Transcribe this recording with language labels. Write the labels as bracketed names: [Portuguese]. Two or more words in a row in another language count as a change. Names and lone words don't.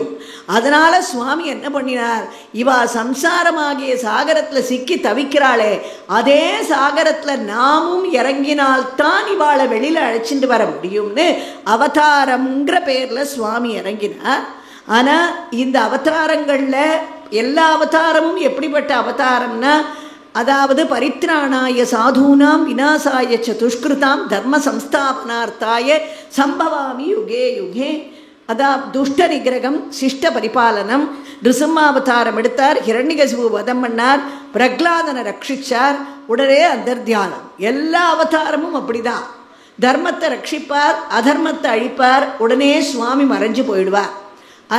[Tamil] அதனால சுவாமி என்ன பண்ணினார், இவா சம்சாரமாகிய சாகரத்துல சிக்கி தவிக்கிறாளே அதே சாகரத்துல நாமும் இறங்கினால்தான் இவாளை வெளியில அழைச்சிட்டு வர முடியும்னு அவதாரம்ங்கிற பேர்ல சுவாமி இறங்கினார். ஆனா இந்த அவதாரங்கள்ல எல்லா அவதாரமும் எப்படிப்பட்ட அவதாரம்னா, அதாவது [Sanskrit] परित्राणाय साधूनाम् विनाशाय च दुष्कृताम् धर्म संस्थापनार्थाय सम्भवामि युगे युगे. அதாவது दुष्ट निग्रहम् शिष्ट परिपालनम्. [Tamil] நிருசிம்மாவதாரம் எடுத்தார், ஹிரண்யகசிபு வதம் பண்ணார், பிரகலாதனை ரட்சிச்சார், உடனே அந்தர்த்தியானம். எல்லா அவதாரமும் அப்படிதான். தர்மத்தை ரட்சிப்பார், அதர்மத்தை அழிப்பார், உடனே சுவாமி மறைஞ்சு போயிடுவார்.